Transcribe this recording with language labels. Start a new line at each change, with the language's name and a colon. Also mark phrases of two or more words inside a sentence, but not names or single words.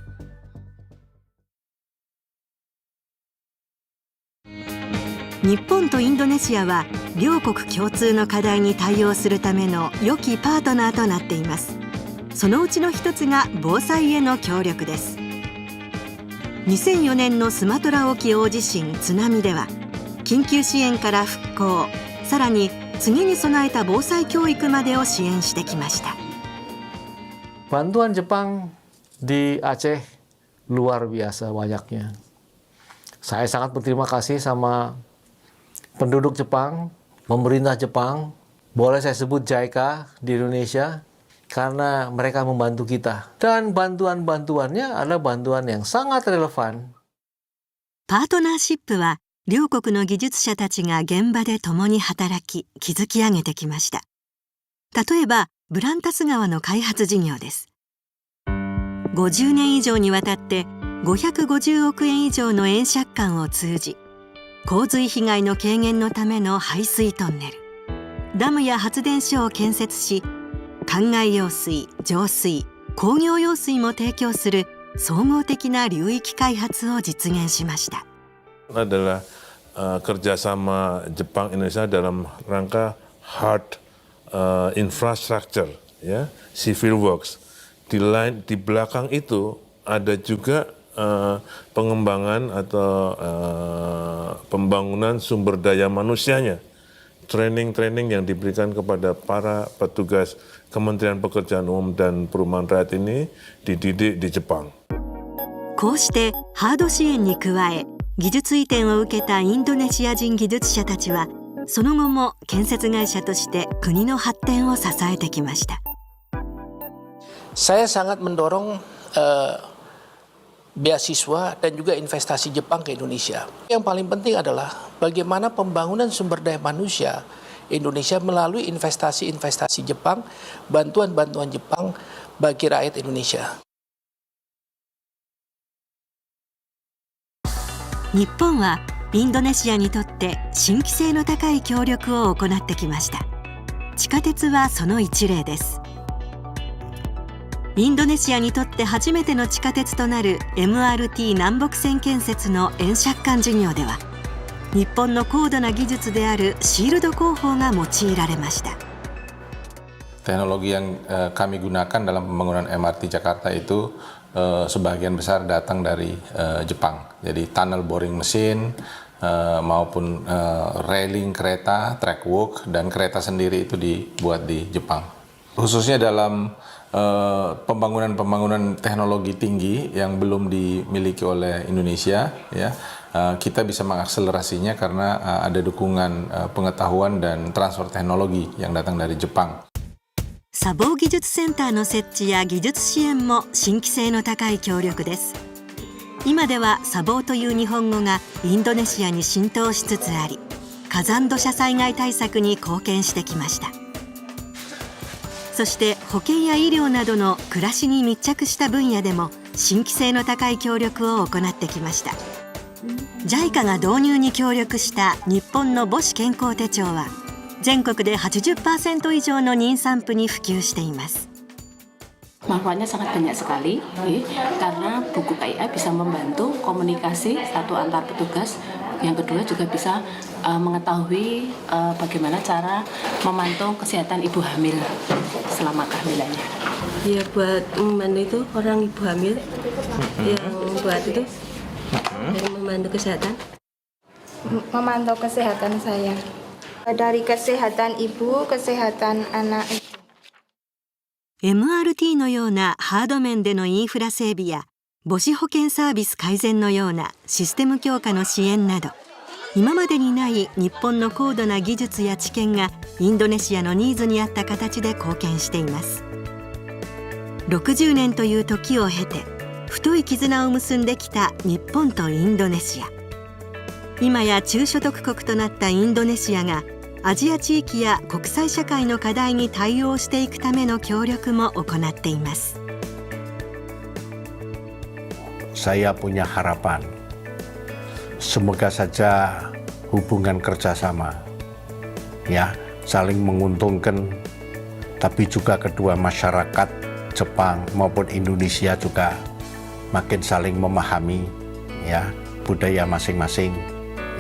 Japanese: 日本とインドネシアは両国共通の課題に対応するための良きパートナーとなっています。そのうちの一つが防災への協力です。2004年のスマトラ沖大地震津波では、緊急支援から復興、さらに次に備えた防災教育までを支援してきました。
Indonesian: Bantuan Jepang di Aceh luar biasa banyaknya. Saya sangat berterima kasih sama penduduk Jepang, pemerintah Jepang, boleh saya sebut JICA di Indonesia, karena mereka membantu kita. Dan bantuan-bantuannya adalah bantuan yang sangat relevan.
Japanese: パートナーシップは両国の技術者たちが現場で共に働き築き上げてきました。例えばブランタス川の開発事業です。50年以上にわたって550億円以上の円借款を通じ、洪水被害の軽減のための排水トンネル、ダムや発電所を建設し、灌漑用水、浄水、工業用水も提供する総合的な流域開発を実現しました。
Indonesian: adalah kerjasama Jepang Indonesia dalam rangka
English: hard infrastructure,
Indonesian: ya,
English: civil works.
Indonesian: Di belakang itu ada juga pengembangan atau pembangunan sumber daya manusianya. Training yang diberikan kepada para petugas Kementerian Pekerjaan Umum dan Perumahan Rakyat ini dididik di Jepang.
Japanese: こうしてハード支援に加え、技術移転を受けたインドネシア人技術者たちは、その後も建設会社として国の発展を支えてきました。
Indonesian: Saya sangat mendorong beasiswa dan juga investasi Jepang ke Indonesia. Yang paling penting adalah bagaimana pembangunan sumber daya manusia Indonesia melalui investasi-investasi Jepang, bantuan-bantuan Jepang bagi rakyat Indonesia.
Japanese: 日本はインドネシアにとって新規性の高い協力を行ってきました。地下鉄はその一例です。インドネシアにとって初めての地下鉄となる MRT 南北線建設の円借款事業では、日本の高度な技術であるシールド工法が用いられました。
Indonesian: Teknologi yang kami gunakan dalam pembangunan MRT Jakarta itu sebagian besar datang dari Jepang. Jadi
English: tunnel boring
Indonesian: mesin maupun railing kereta,
English: track walk,
Indonesian: dan kereta sendiri itu dibuat di Jepang. Khususnya dalam pembangunan teknologi tinggi yang belum dimiliki oleh Indonesia, ya, kita bisa mengakselerasinya karena ada dukungan pengetahuan dan transfer teknologi yang datang dari Jepang.
Japanese: 砂防技術センターの設置や技術支援も新規性の高い協力です。今では砂防という日本語がインドネシアに浸透しつつあり、火山土砂災害対策に貢献してきました。そして保険や医療などの暮らしに密着した分野でも新規性の高い協力を行ってきました。 JICA が導入に協力した日本の母子健康手帳は全国で 80% 以上の妊産婦に普及しています。
Indonesian: Manfaatnya sangat banyak sekali, karena buku KIA bisa membantu komunikasi satu antar petugas, yang kedua juga bisa mengetahui bagaimana cara memantau kesehatan ibu hamil selama kehamilannya. Ya, buat membantu itu orang ibu hamil yang buat itu yang membantu kesehatan. Memantau kesehatan saya. Dari kesehatan ibu, kesehatan anak.
Japanese: MRT のようなハード面でのインフラ整備や母子保健サービス改善のようなシステム強化の支援など、今までにない日本の高度な技術や知見がインドネシアのニーズに合った形で貢献しています。60年という時を経て太い絆を結んできた日本とインドネシア。今や中所得国となったインドネシアがアジア地域や国際社会の課題に対応していくための協力も行っています。
Indonesian: Saya punya harapan, semoga saja hubungan kerjasama, ya, saling menguntungkan, tapi juga kedua masyarakat Jepang maupun Indonesia juga makin saling memahami, ya, budaya masing-masing, ya.